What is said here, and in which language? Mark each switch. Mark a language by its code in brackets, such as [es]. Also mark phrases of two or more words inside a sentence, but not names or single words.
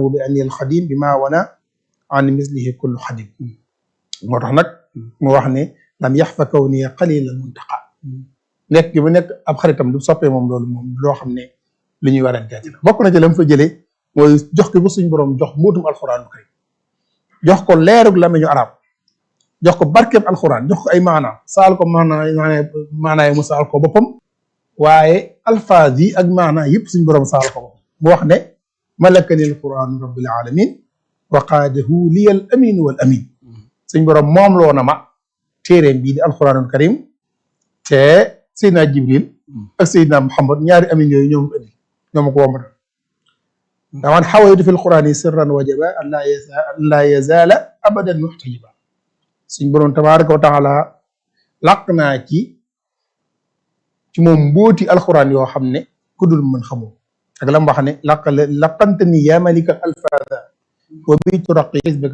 [ar] بأني الخديم بما وأنا مثله كل خديم [wo] moo tax nag mu wax ne lam yaxfa kaw ni qalila muntaqa nekk gi mu nekk ab xaritam du soppee moom loolu moom loo xam ne li ñuy warante ci la bokk na ci la mu fa jëlee mooy jox ko ba suñ borom jox mbootum alxuraan bu kay jox ko leerug lamiñu arab jox ko barkeeb alxuraan jox ko ay maana saal ko maanaay mu saal ko boppam waaye alfaaz yi ak maana yëpp suñ borom saal ko boppam mu wax ne [ar] ملكني القرآن رب العالمين وقاده لي الأمين والأمين [wo] suñ borom moom loo na ma téeréem bii di [ar] القرآن الكريم [wo] te Seydina Jibril ak Seydina Muhammad ñaari amin yooyu ñoom indi ñoo ma ko wombatal [ar] دمت حويت في القرآن سرا وجب أن لا يزال أبدا محتجبا [wo] suñ borom [ar] تبارك وتعالى [wo] làq naa ci moom mbóoti alquran yoo xam ne ku dul mën xamoo ak lam wax ne laqante ni [ar] يا ملك الألفاظ وبطرق حزبك